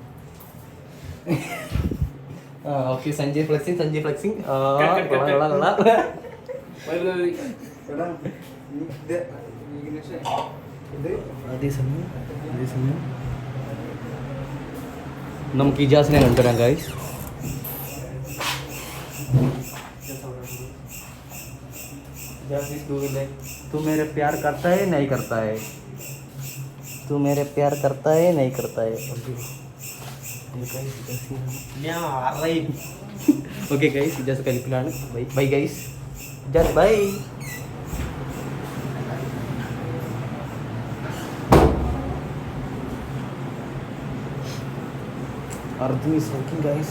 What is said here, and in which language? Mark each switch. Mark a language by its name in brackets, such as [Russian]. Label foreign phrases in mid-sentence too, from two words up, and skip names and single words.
[English] Okay, Sanjay flexing. [Malayalam] അതേസമയം നമുക്ക് ഇജാസിനെ കണ്ടുവരാം ഗൈസ്. [Hindi] तू मेरे प्यार करता है नहीं करता है? तू मेरे प्यार करता है नहीं करता है? [English] okay guys, [Malayalam] ഇജാസ് കലിപ്പിലാണ്. [English] bye guys. Ijas bye. Arjun is working guys.